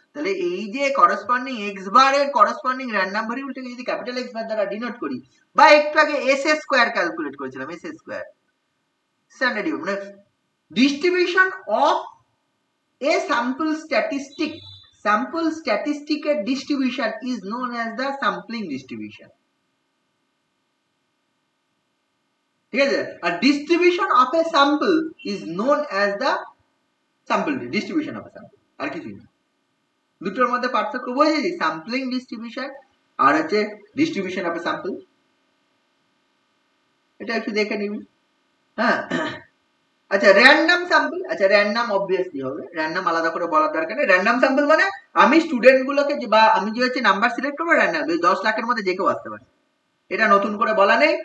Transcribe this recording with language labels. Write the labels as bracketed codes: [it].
[bn] তাহলে এই যে করসপন্ডিং এক্স বারের করসপন্ডিং র্যান্ডম ভ্যারিয়েবলটাকে যদি ক্যাপিটাল এক্স বার দ্বারা ডিনোট করি, বা একটু আগে এস এস স্কোয়ার ক্যালকুলেট করেছিলাম, এস এস স্কোয়ার স্ট্যান্ডার্ড মানে [en] distribution of a sample statistic, sample statistic distribution is known as the sampling distribution, [bn] ঠিক আছে? [en] আর distribution of a sample is known as the sample distribution of a sample, [bn] আর কিছুই না। দুটোর মধ্যে পার্থক্য বুঝেছি, sampling distribution আর হচ্ছে [en] distribution of a sample। [bn] এটা একটু দেখে নিবি। হ্যাঁ আচ্ছা র্যান্ডম স্যাম্পল, আচ্ছা র্যান্ডম অবভিয়াসলি হবে, র্যান্ডম আলাদা করে বলার দরকার নেই। র্যান্ডম স্যাম্পল মানে আমি স্টুডেন্ট গুলোকে বা আমি যে হচ্ছে নাম্বার সিলেক্ট করবো র্যান্ডম, 10 লাখের মধ্যে যে কেউ আসতে পারে, এটা নতুন করে বলা নেই।